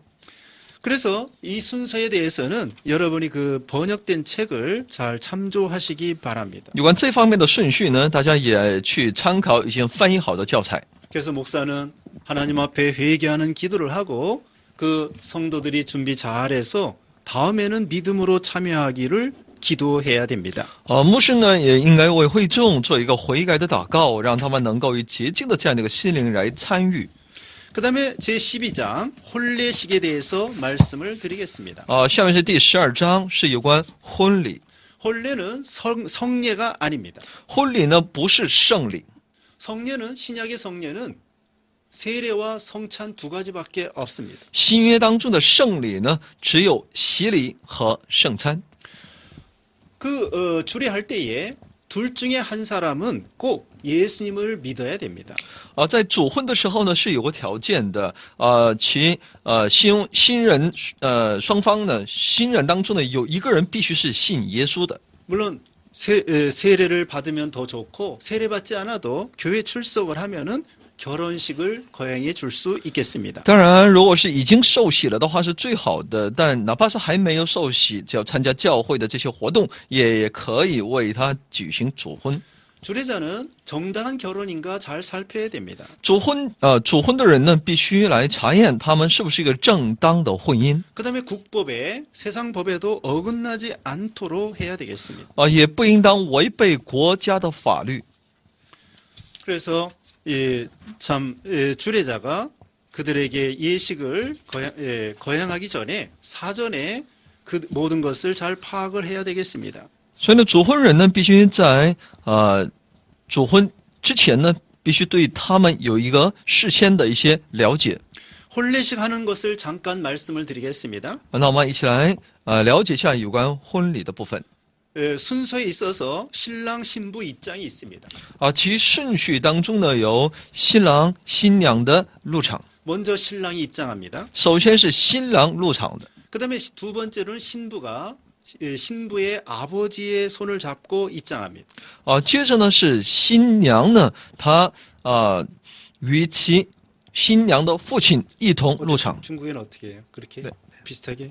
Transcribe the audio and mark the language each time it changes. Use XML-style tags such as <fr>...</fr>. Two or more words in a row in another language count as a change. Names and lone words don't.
<ko>그래서 이 순서에 대해서는 여러분이 그 번역된 책을 잘 참조하시기 바랍니다.</ko> <zh>有关这方面的顺序呢，大家也去参考已经翻译好的教材。</zh> <ko>그래서 목사는 하나님 앞에 회개하는 기도를 하고 그 성도들이 준비 잘해서 다음에는 믿음으로 참여하기를 기도해야 됩니다.</ko> <zh>牧师呢也应该为会众做一个悔改的祷告，让他们能够以洁净的这样的一个心灵来参与。</zh> <ko>그 다음에 제12장 혼례식에 대해서 말씀을 드리겠습니다.</ko> <zh>下面是第12章，是有关婚礼。</zh> <ko>혼례는 성례가 아닙니다.</ko> <zh>婚礼呢不是圣礼，</zh> <ko>성례는 신약의 성례는 세례와 성찬 두 가지밖에 없습니다.</ko> <zh>新约当中的圣礼呢只有洗礼和圣餐。</zh> <ko>주례할 때에 둘 중에 한 사람은 꼭 예수님을 믿어야 됩니다.</ko> <zh>在主婚的时候呢是有个条件的，新人双方呢新人当中呢有一个人必须是信耶稣的。</zh> <ko>물론 세례를 받으면 더 좋고 세례받지 않아도 교회 출석을 하면은 결혼식을 거행해 줄 수 있겠습니다.</ko> <zh>当然，如果是已经受洗了的话是最好的，但哪怕是还没有受洗，只要参加教会的这些活动，也可以为他举行主婚。</zh> <ko>주례자는 정당한 결혼인가 잘 살펴야 됩니다.</ko> <zh>主婚的人呢，必须来查验他们是不是一个正当的婚姻。</zh> <ko>그다음에 국법에 세상 법에도 어긋나지 않도록 해야 되겠습니다.</ko> <zh>也不应当违背国家的法律。</zh> <ko>그래서 주례자가 그들에게 예식을 거행하기 전에 사전에 그 모든 것을 잘 파악을 해야 되겠습니다.</ko> <zh>所以呢，主婚人呢，必须在主婚之前呢，必须对他们有一个事先的一些了解。</zh> <ko>혼례식 하는 것을 잠깐 말씀을 드리겠습니다.</ko> <zh>那我们一起来了解一下有关婚礼的部分。</zh> <ko>순서에 있어서 신랑 신부 입장이 있습니다.</ko> <zh>其顺序当中呢，有新郎新娘的入场。</zh> <ko>먼저 신랑이 입장합니다.</ko> <zh>首先是新郎入场的，</zh> <ko>그다음에 두 번째로는 신부가 신부의 아버지의 손을 잡고 입장합니다.</ko> <zh>接着呢是新娘呢，她与其新娘的父亲一同入场。</zh> <ko>중국에는 어떻게 해요? 그렇게 네. 비슷하게?</ko>